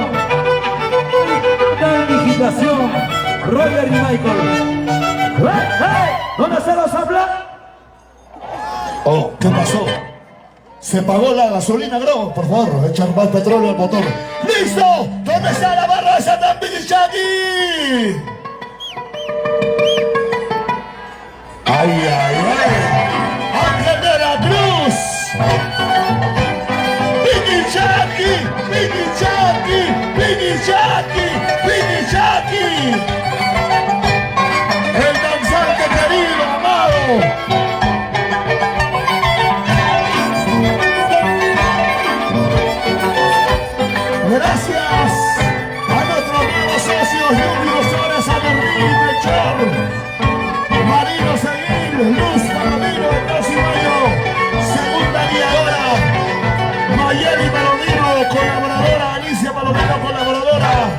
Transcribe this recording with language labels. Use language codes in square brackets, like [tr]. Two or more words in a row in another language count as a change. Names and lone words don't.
[es] ¿Qué tal digitación? Roger y Michael. ¡Hey! ¿Dónde se los habla? Oh, ¿qué pasó? Se pagó la gasolina, bro. Por favor, echar más petróleo al motor. ¡Listo! ¿Dónde está la barra de Satan Pidichaki? ¡Ay, ay, ay! ¡Ángel de la Cruz! ¡Pidichaki! ¡Pidichaki! ¡Pidichaki! ¡Pidichaki! ¡El danzante querido, amado! Gracias a nuestros nuevos socios Junior Flores, Aguerri, Melchor, Marino Seguir, Luz Palomino de Plaza y Mayo, segunda guiadora, Mayeli Palomino, colaboradora, Alicia Palomino, colaboradora.